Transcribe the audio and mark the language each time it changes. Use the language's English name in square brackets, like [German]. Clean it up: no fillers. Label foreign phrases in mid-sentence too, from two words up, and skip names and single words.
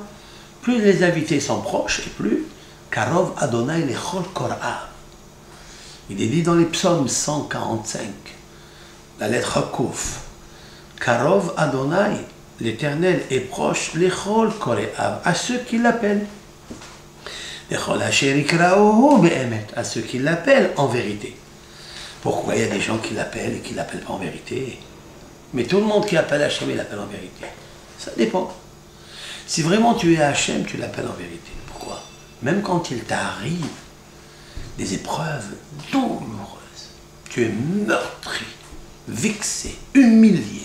[French] Plus les invités sont proches, et plus [Hebrew] קרוב ה' לכל קוראיו. [French] Il est dit dans les psaumes 145, la lettre Kouf, [Hebrew] קרוב ה, [French] l'Éternel est proche, [Hebrew] לכל קוראיו, [French] à ceux qui l'appellent. [Hebrew] לכל אשר יקראהו באמת, [French] à ceux qui l'appellent en vérité. Pourquoi il y a des gens qui l'appellent et qui ne l'appellent pas en vérité? Mais tout le monde qui appelle Hachem, il l'appelle en vérité. Ça dépend. Si vraiment tu es Hachem, tu l'appelles en vérité. Pourquoi? Même quand il t'arrive des épreuves douloureuses, tu es meurtri, vexé, humilié.